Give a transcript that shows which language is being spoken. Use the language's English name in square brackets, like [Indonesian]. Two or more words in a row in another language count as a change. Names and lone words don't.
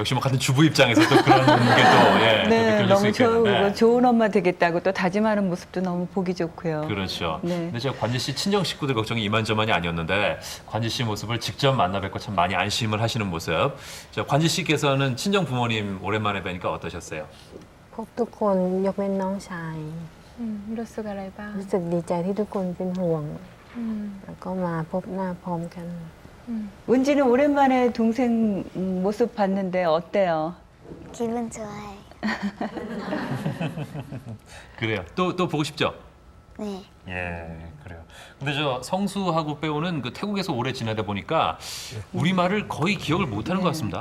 [Korean] 역시 뭐 같은 주부 입장에서 또 그런 게 또 예, 네, 느껴질 수 너무 있겠는데. 좋은 엄마 되겠다고 또 다짐하는 모습도 너무 보기 좋고요. 그렇죠. 네. 근데 제가 관지 씨 친정 식구들 걱정이 이만저만이 아니었는데 관지 씨 모습을 직접 만나 뵙고 참 많이 안심을 하시는 모습. 저 관지 씨께서는 친정 부모님 오랜만에 뵈니까 어떠셨어요? [Thai] พบทุกคนยกเว้นน้องชาย รู้สึกอะไรบ้าง รู้สึกดีใจที่ทุกคนเป็นห่วงแล้วก็มาพบหน้าพร้อมกัน [Korean] 은지는 오랜만에 동생 모습 봤는데 어때요? 기분 좋아요. 그래요. 또 보고 싶죠? 네. 예, 그래요. 근데 저 성수하고 배우는 그 태국에서 오래 지내다 보니까 우리말을 거의 기억을 못하는 것 같습니다.